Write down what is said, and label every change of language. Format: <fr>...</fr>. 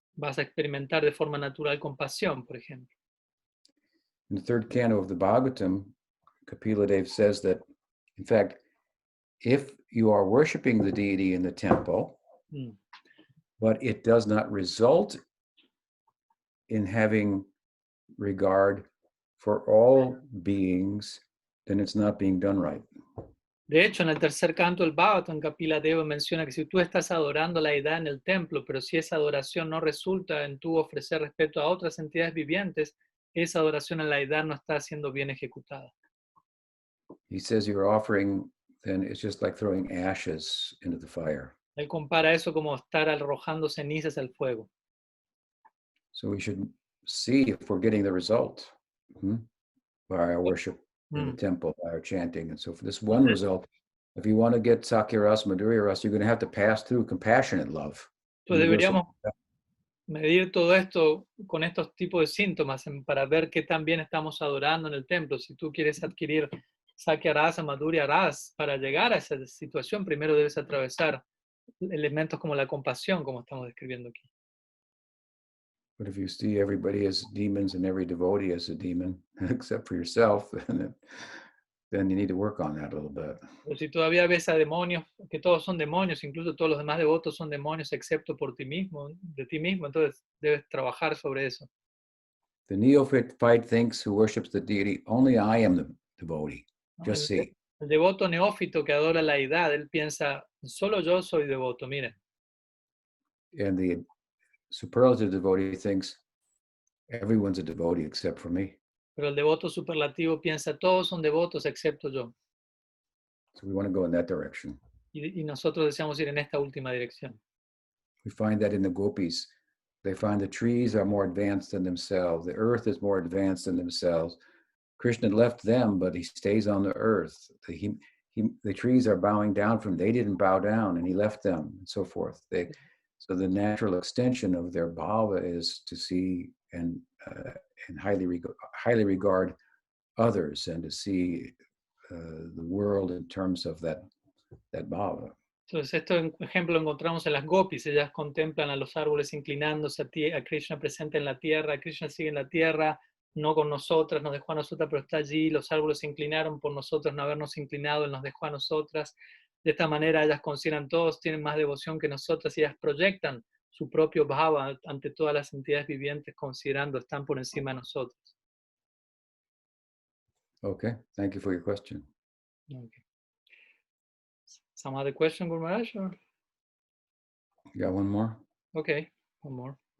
<es>Vas a experimentar de forma natural compasión, por ejemplo.</es> <en>In the third canto of the Bhagavatam, Kapila Dev says that, in fact, if you are worshiping the deity in the temple, but it does not result in having regard for all beings, then it's not being done right.</en> <es>De hecho, en el tercer canto del Bhagavatam, Kapila Deva menciona que si tú estás adorando la deidad en el templo, pero si esa adoración no resulta en tú ofrecer respeto a otras entidades vivientes, esa adoración a la deidad no está siendo bien ejecutada.</es> <en>He says your offering then is just like throwing ashes into the fire.</en> <es>Él compara eso como estar arrojando cenizas al fuego.</es> <en>So we should see if we're getting the result by our worship in the temple, by our chanting. And so for this one result, if you want to get sakhya rasa, madhurya rasa, you're going to have to pass through compassionate love.</en> <es>Entonces deberíamos medir todo esto con estos tipos de síntomas para ver qué tan bien estamos adorando en el templo. Si tú quieres adquirir sakhya rasa, madhurya rasa, para llegar a esa situación, primero debes atravesar elementos como la compasión, como estamos describiendo aquí.</es> <en>But if you see everybody as demons and every devotee as a demon, except for yourself, then you need to work on that a little bit.</en> <es>Pero si todavía ves a demonios, que todos son demonios, incluso todos los demás devotos son demonios, excepto por ti mismo, de ti mismo, entonces debes trabajar sobre eso.</es> <en>The neophyte thinks who worships the deity, only I am the devotee. Just see.</en> <es>El devoto neófito que adora la deidad, él piensa, solo yo soy devoto, miren.</es> <en>And the superlative devotee thinks everyone's a devotee except for me.</en> <es>Pero el devoto superlativo piensa, todos son devotos excepto yo.</es> <en>So we want to go in that direction.</en> <es>Y nosotros deseamos ir en esta última dirección.</es> <en>We find that in the gopis. They find the trees are more advanced than themselves. The earth is more advanced than themselves. Krishna left them, but he stays on the earth. The trees are bowing down from him. They didn't bow down, and he left them, and so forth. So the natural extension of their bhava is to see and highly regard others, and to see the world in terms of that bhava.</en> <es>Entonces, esto ejemplo lo encontramos en las gopis. Ellas contemplan a los árboles inclinándose a Krishna presente en la tierra. Krishna sigue en la tierra, no con nosotras, nos dejó a nosotras, pero está allí. Los árboles se inclinaron por nosotros, no habernos inclinado, Él nos dejó a nosotras. De esta manera, ellas consideran todos, tienen más devoción que nosotras, y ellas proyectan su propio bhava ante todas las entidades vivientes, considerando están por encima de nosotros.</es> <en>Okay, thank you for your question. Okay. Some other question, Guru Maharaj? Or? You got one more? Okay, one more.</en>